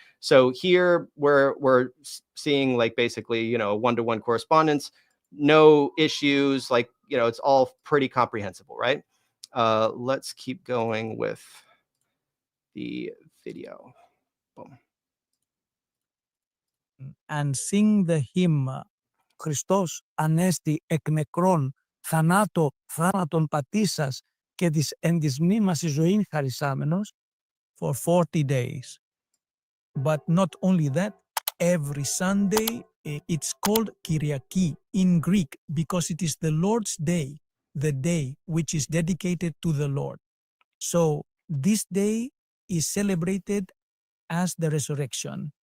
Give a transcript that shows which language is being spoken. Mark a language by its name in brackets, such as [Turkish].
[English] So here we're seeing like basically, you know, one-to-one correspondence, no issues, like, you know, it's all pretty comprehensible, right? Let's keep going with the video. Boom. And sing the hymn [Greek] Χριστός ανέστη εκ νεκρών θάνατον πατήσας και εν της μνήμας η ζωήν χαρισάμενος [English] for 40 days. But not only that, every Sunday it's called Kyriaki in Greek because it is the Lord's Day, the day which is dedicated to the Lord. So this day is celebrated as the resurrection.